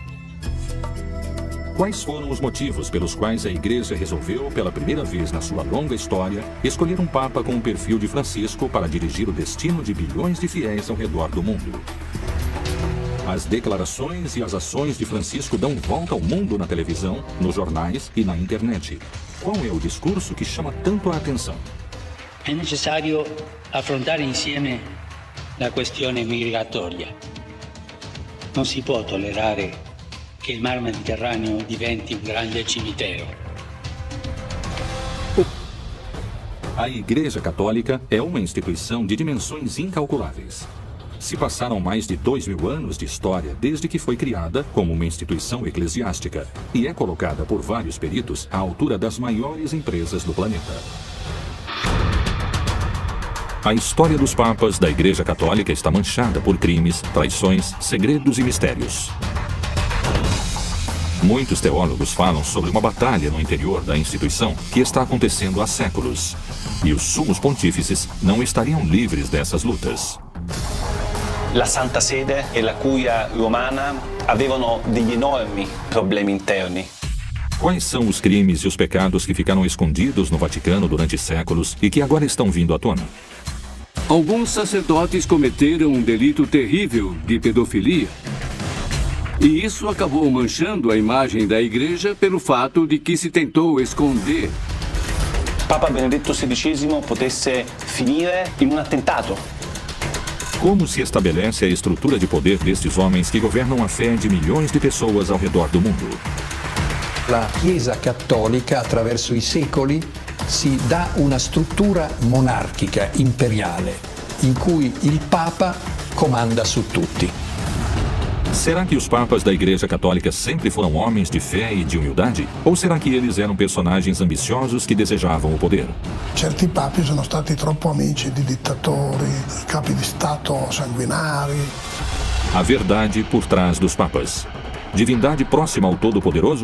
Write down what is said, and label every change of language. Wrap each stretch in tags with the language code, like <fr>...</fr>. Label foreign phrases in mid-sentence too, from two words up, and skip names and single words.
<pt>Quais foram os motivos pelos quais a Igreja resolveu, pela primeira vez na sua longa história, escolher um Papa com o perfil de Francisco para dirigir o destino de bilhões de fiéis ao redor do mundo? As declarações e as ações de Francisco dão volta ao mundo na televisão, nos jornais e na internet. Qual é o discurso que chama tanto a atenção?</pt> <it>È necessario affrontare insieme la questione migratoria. Non si può tollerare che il Mar Mediterraneo diventi un grande cimitero.</it> <pt>A Igreja Católica é uma instituição de dimensões incalculáveis. Se passaram mais de 2000 anos de história desde que foi criada como uma instituição eclesiástica e é colocada por vários peritos à altura das maiores empresas do planeta. A história dos papas da Igreja Católica está manchada por crimes, traições, segredos e mistérios. Muitos teólogos falam sobre uma batalha no interior da instituição que está acontecendo há séculos. E os sumos pontífices não estariam livres dessas lutas.</pt> <it>La Santa Sede e la Curia Romana avevano degli enormi problemi interni.</it> <pt>Quais são os crimes e os pecados que ficaram escondidos no Vaticano durante séculos e que agora estão vindo à tona? Alguns sacerdotes cometeram um delito terrível de pedofilia. E isso acabou manchando a imagem da igreja pelo fato de que se tentou esconder.</pt> <it>Papa Benedetto XVI potesse finire in un attentato.</it> <pt>Como se estabelece a estrutura de poder destes homens que governam a fé de milhões de pessoas ao redor do mundo?</pt> <it>La Chiesa Cattolica, attraverso i secoli, si dà una struttura monarchica, imperiale, in cui il Papa comanda su tutti.</it> <pt>Será que os papas da Igreja Católica sempre foram homens de fé e de humildade? Ou será que eles eram personagens ambiciosos que desejavam o poder?</pt> <it>Certi papi sono stati troppo amici di dittatori, capi di Stato sanguinari.</it> <pt>A verdade por trás dos papas. Divindade próxima ao Todo-Poderoso?</pt>